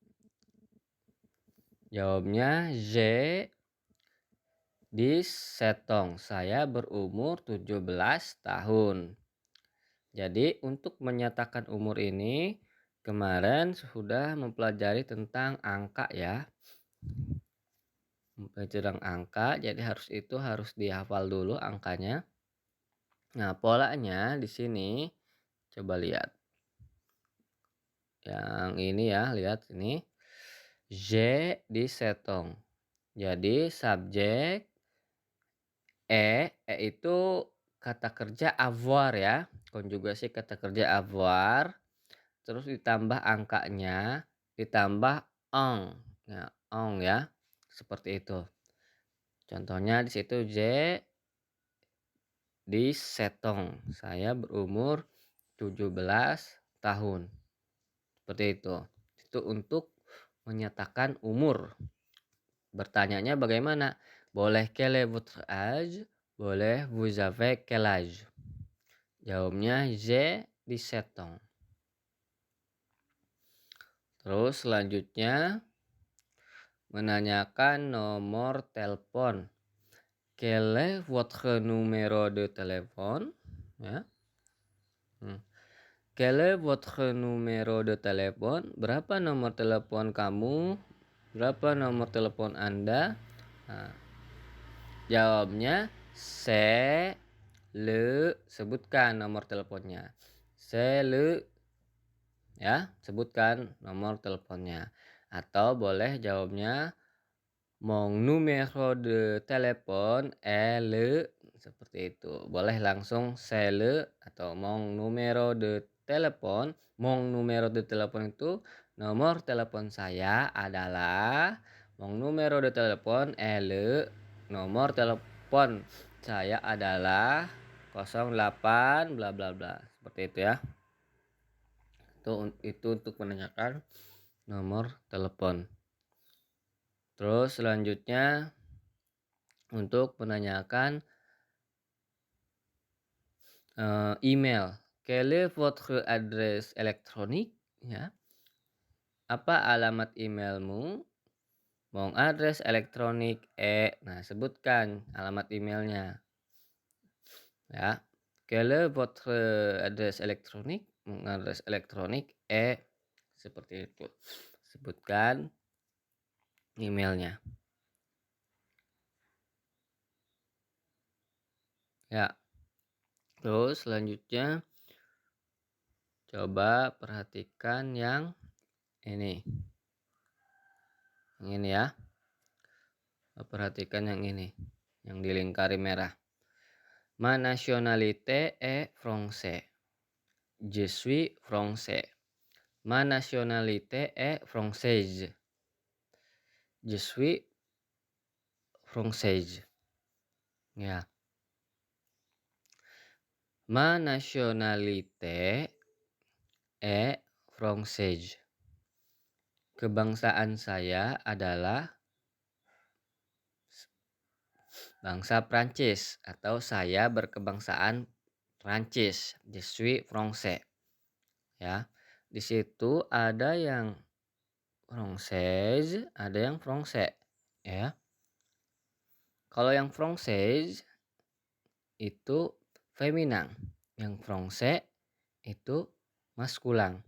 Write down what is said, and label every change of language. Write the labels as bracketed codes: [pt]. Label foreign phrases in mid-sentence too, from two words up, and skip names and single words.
[fr] Jawabnya j'ai 17 ans. [id] Saya berumur 17 tahun. Jadi untuk menyatakan umur ini kemarin sudah mempelajari tentang angka ya. Mempelajari angka, jadi harus dihafal dulu angkanya. Nah, polanya di sini coba lihat. Yang ini ya, lihat ini. [fr] J'ai 17 ans. [id] Jadi subjek itu kata kerja avoir ya. Konjugasi kata kerja avoir. Terus ditambah angkanya, ditambah ong. Ya, ong ya. Seperti itu. Contohnya di situ [fr] j'ai 17 ans. [id] Saya berumur 17 tahun. Seperti itu. Itu untuk menyatakan umur. Bertanyanya bagaimana? [fr] Boleh quel est votre âge? Boleh vous avez quel âge? Jawabnya j'ai 17 ans. [id] Terus selanjutnya menanyakan nomor telepon. [fr] Quel est votre numéro de téléphone? [id] Ya. [fr] Quel est votre numéro de téléphone? [id] Berapa nomor telepon kamu? Berapa nomor telepon Anda? Nah, jawabnya sebutkan nomor teleponnya. [fr] C'est le [id] Ya, sebutkan nomor teleponnya. Atau boleh jawabnya [fr] mon numéro de téléphone est le, [id] seperti itu. Boleh langsung [fr] c'est le atau mon numéro de téléphone [id] itu nomor telepon saya adalah [fr] mon numéro de téléphone est le, [id] nomor telepon saya adalah 08 bla bla bla. Seperti itu ya. Itu untuk menanyakan nomor telepon. Terus selanjutnya untuk menanyakan email. [fr] Quelle est votre adresse électronique? [id] Ya. Apa alamat emailmu? [fr] Mon adresse électronique est. [id] Nah, sebutkan alamat emailnya. Ya. [fr] Quelle est votre adresse électronique? Mon adresse électronique est. [id] Seperti itu. Sebutkan emailnya. Ya. Terus selanjutnya coba perhatikan yang ini. Yang ini ya. Perhatikan yang ini. Yang dilingkari merah. [fr] Ma nationalité est français. Je suis français. Ma nationalité est française. Je suis française. [id] Ya. [fr] Ma nationalité est française. [id] Kebangsaan saya adalah bangsa Prancis atau saya berkebangsaan Prancis. [fr] Je suis français. [id] Ya. Di situ ada yang française, ada yang français, ya. Kalau yang française itu feminan, yang français itu maskulang.